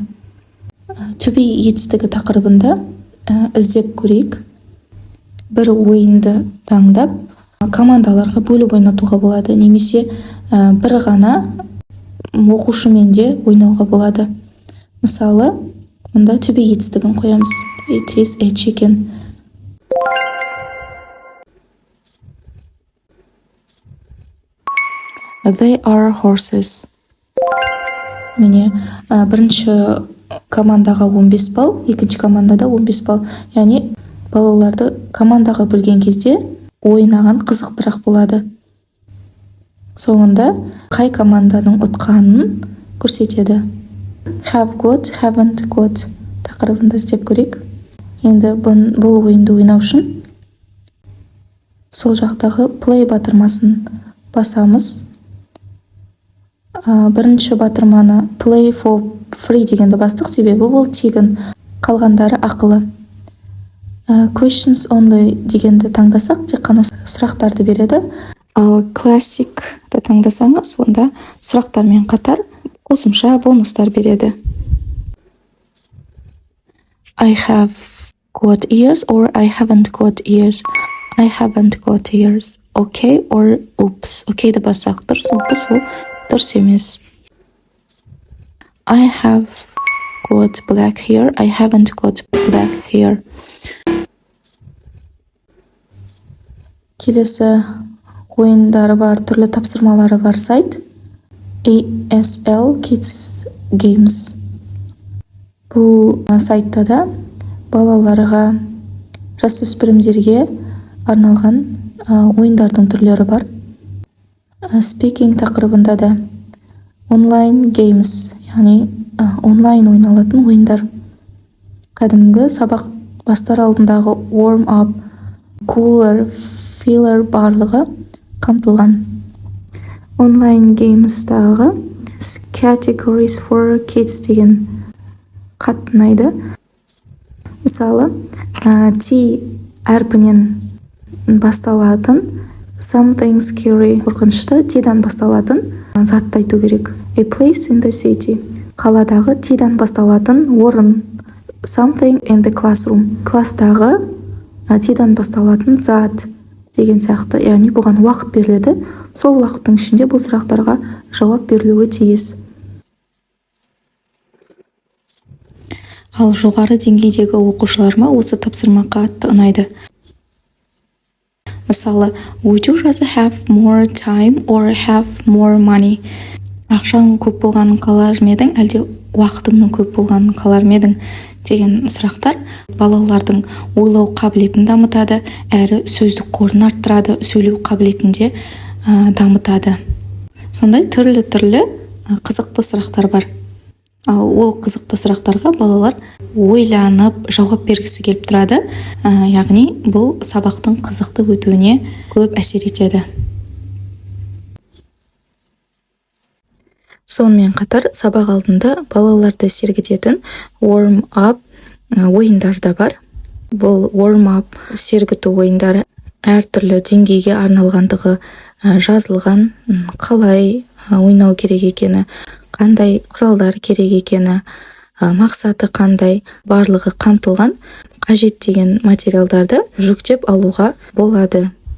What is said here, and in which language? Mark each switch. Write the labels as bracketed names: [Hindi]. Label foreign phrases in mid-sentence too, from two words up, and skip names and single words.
[Kazakh] Төбе етістігі тақырыбында іздеп көрейік. Бір ойынды таңдап, командаларға бөліп ойнатуға болады, немесе бір ғана оқушымен де ойнауға болады. Мысалы, мұнда төбе етістігін қоямыз. [English] It is a chicken. They are horses. [Kazakh] Міне, бірінші командаға 15 балл, екінші командада 15 балл. Яғни, балаларды командаға бөлген кезде ойнаған қызықтырақ болады. Соңында қай команданың ұтқанын көрсетеді. [English] Have got, haven't got [Kazakh] тақырыбында іздеп көрейік. Енді бұл ойынды ойнау үшін сол жақтағы play батырмасын басамыз. Бірінші батырманы [English] play for free [Kazakh] дегенді бастық, себебі бұл тегін, қалғандары ақылы. [English] Questions only [Kazakh] дегенді таңдасақ, тек қана сұрақтарды береді. Ал classic-ті таңдасаңыз, онда сұрақтармен қатар қосымша бонустар береді. [English] I have got ears or I haven't got ears. I haven't got ears. Okay or oops. [Kazakh] Okay'ді бассақ дұрыс, oops ол дұрыс емес. [English] I have got black hair. I haven't got black hair. [Kazakh] Келесі ойындары бар, түрлі тапсырмалары бар сайт ASL Kids Games. Бұл сайтта да балаларға, жасөспірімдерге арналған ойындардың түрлері бар. [English] Speaking [Kazakh] тақырыбында да [English] online games, [Kazakh] яғни онлайн ойналатын ойындар. Кәдімгі сабақ бастар алдындағы [English] warm up, cooler, filler [Kazakh] барлығы қамтылған. [English] Online games-тағы categories for kids [Kazakh] деген қатты ұнайды. Мысалы, T әрпінен басталатын [English] something scary, [Kazakh] қорқынышты, T-дан басталатын затты айту керек. [English] A place in the city, [Kazakh] қаладағы T-дан басталатын орын. [English] Something in the classroom, [Kazakh] кластағы T-дан басталатын зат деген сияқты. Яғни бұған уақыт беріледі. Сол уақыттың ішінде бұл сұрақтарға жауап берілуі тиіс. Ал жоғары деңгейдегі оқушыларыма осы тапсырма қатты ұнайды. Мысалы, [English] would you rather have more time or have more money? [Kazakh] Ақшаң көп болғанын қалар медің, әлде уақытыңның көп болғанын қалар медің деген сұрақтар балалардың ойлау қабілетін дамытады, әрі сөздік қорын арттырады, сөйлеу қабілетінде дамытады. Сондай түрлі қызықты сұрақтар бар. Ал ол қызықты сұрақтарға балалар ойланып жауап бергісі келіп тұрады. Яғни бұл сабақтың қызықты өтуіне көп әсер етеді. Сонымен қатар сабақ алдында балаларды сергітетін [English] warm up [Kazakh] ойындар да бар. Бұл [English] warm up [Kazakh] сергіту ойындары әртүрлі деңгейге арналғандығы жазылған, қалай ойнау керек екені, қандай құралдар керек екені, мақсаты қандай, барлығы қамтылған. Қажет деген материалдарды жүктеп алуға болады.